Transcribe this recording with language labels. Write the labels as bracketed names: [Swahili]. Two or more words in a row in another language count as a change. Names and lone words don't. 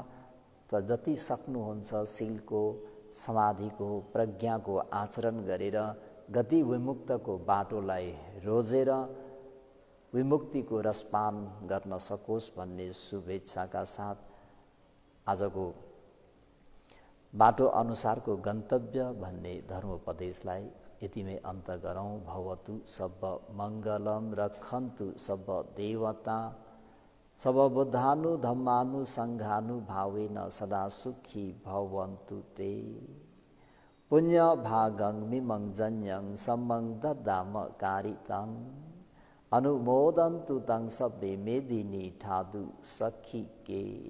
[Nepali] त जति सक्नुहुन्छ शीलको, समाधिको, प्रज्ञाको आचरण गरेर गति विमुक्तको बाटोलाई रोजेर विमुक्तिको रसपान गर्न सकोस् भन्ने शुभेच्छाका साथ आजको बाटो अनुसारको गन्तव्य भन्ने धर्मोपदेशलाई यतिमै अन्त गरौँ। [Pali] भवतु सब मङ्गलम रक्षन्तु सब देवता सब बुद्धानु धम्मानु सङ्घानु भावेन सदा सुखी भवन्तु ते। पुण्य भागं मिमं जन्यं सम्मं दद्दाम कारितं अनुमोदन्तु तं सब्बे मेदिनी ठादु सखी के।